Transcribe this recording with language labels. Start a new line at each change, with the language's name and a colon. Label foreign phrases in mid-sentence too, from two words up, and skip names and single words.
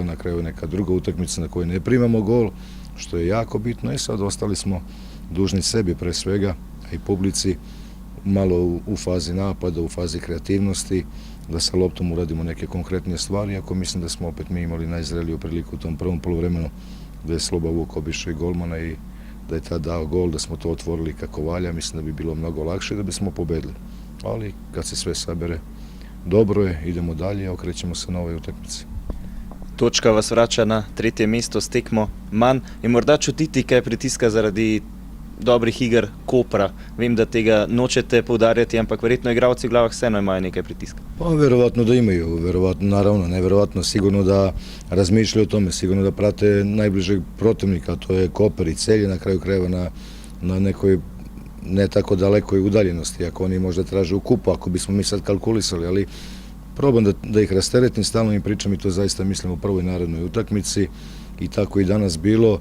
Serbian: Na kraju neka druga utakmica na kojoj ne primamo gol, što je jako bitno i sad ostali smo dužni sebi pre svega, a i publici, malo u fazi napada, u fazi kreativnosti, da sa loptom uradimo neke konkretnije stvari, ako mislim da smo opet mi imali najzreliju priliku u tom prvom poluvremenu, da je Sloba Vuk obišao i golmana i da je tad dao gol, da smo to otvorili kako valja, mislim da bi bilo mnogo lakše da bismo pobedili. Ali kad se sve sabere, dobro je, idemo dalje, okrećemo se na ovoj utakmici.
Slovenian: Točka vas vrača na 3. mesto s tekmo manj. Je morda čutiti kaj pritiska zaradi dobrih iger Kopra? Vem, da tega nočete poudarjati, ampak verjetno igralci v glavah vseeno imajo nekaj pritiska.
Serbian: Pa verovatno da imaju, verovatno, naravno, neverovatno, sigurno da razmišljaju o tome, sigurno da prate najbližeg protivnika, to je Koper i Celje, na kraju krajeva na nekoj ne tako dalekoj udaljenosti, ako oni možda traže u kupu, ako bismo mi sad kalkulisali, ali probam da ih rasteretim, stalno im pričam i to zaista mislim u prvoj narednoj utakmici i tako i danas bilo.